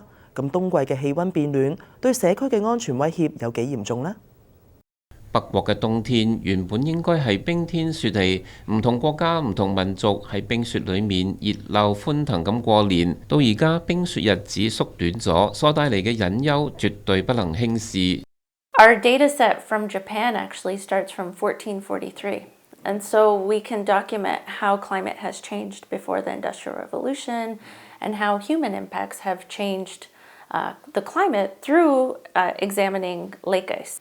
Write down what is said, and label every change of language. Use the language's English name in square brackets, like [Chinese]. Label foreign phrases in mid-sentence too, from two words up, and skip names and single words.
[Cantonese] 咁冬季嘅氣溫變暖，對社區嘅安全威脅有幾嚴重呢？北國嘅冬天原本應該係冰天雪地，唔同國家、唔同民族喺冰雪裡面熱鬧歡騰咁過年。到而家冰雪日子縮短咗，所帶嚟嘅隱憂絕對不能輕視。 [English] Our data set from Japan actually starts from 1443. And so we can document how climate has changed before the Industrial Revolution and how human impacts have changed the climate through examining lake ice.